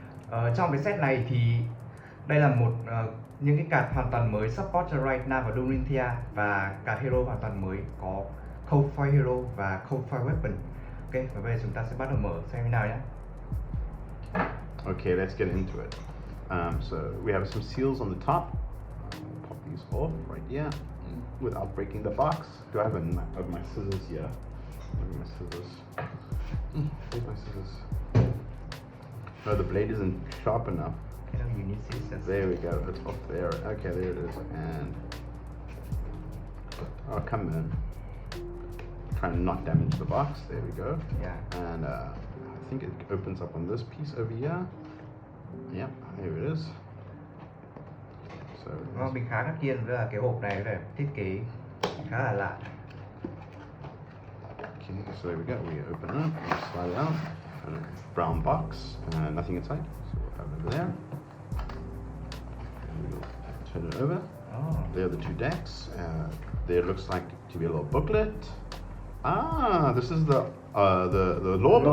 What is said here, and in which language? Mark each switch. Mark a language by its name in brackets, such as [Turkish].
[Vietnamese] Trong cái set này thì đây là những cái card hoàn toàn mới support cho Rhinar và Dorinthea, và card hero hoàn toàn mới có Cold Fire Hero và Cold Fire Weapon. Ok, và bây giờ chúng ta sẽ bắt đầu mở xem thế nào nhé. [English] Okay, let's get into it. So we have some seals on the top. We'll pop these off right here without breaking the box. Do I have my scissors here? Where are my scissors? Where's my scissors? No, the blade isn't sharp enough. You need scissors. There we go. It's off there. Okay, there it is. And oh, come in. Try and not damage the box. There we go. Yeah. And I think it opens up on this piece over here. Yep, here it is. So [Vietnamese] Nó mình khá ngạc nhiên với là cái hộp này là thiết kế khá là lạ. [English] okay, so there we go. We open it, we slide it out. And a brown box, nothing inside. So we'll have it over there. And we'll turn it over. Oh. There are the two decks. There looks like to be a little booklet. Ah, this is the lore book.